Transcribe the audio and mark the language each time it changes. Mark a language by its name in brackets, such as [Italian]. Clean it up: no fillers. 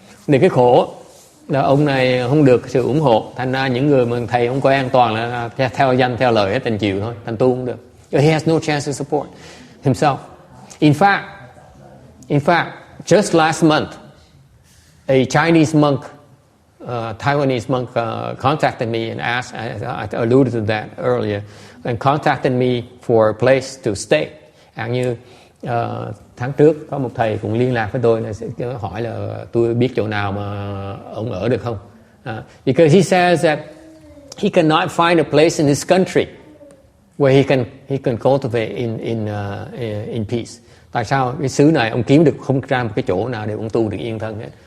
[Vietnamese] Thì cái khổ là ông này không được sự ủng hộ, thành ra những người mà thầy ông quen toàn là theo danh theo lời hết, thành chịu thôi, thành tu không được. [English] He has no chance to support himself. In fact, just last month, a Chinese monk, Taiwanese monk contacted me and asked, I alluded to that earlier, and contacted me for a place to stay. [Vietnamese] Như tháng trước có một thầy cũng liên lạc với tôi là hỏi là tôi biết chỗ nào mà ông ở được không? [English] Because he says that he cannot find a place in his country where he can cultivate in peace. [Vietnamese] Tại sao cái xứ này ông kiếm được không ra một cái chỗ nào để ông tu được yên thân hết?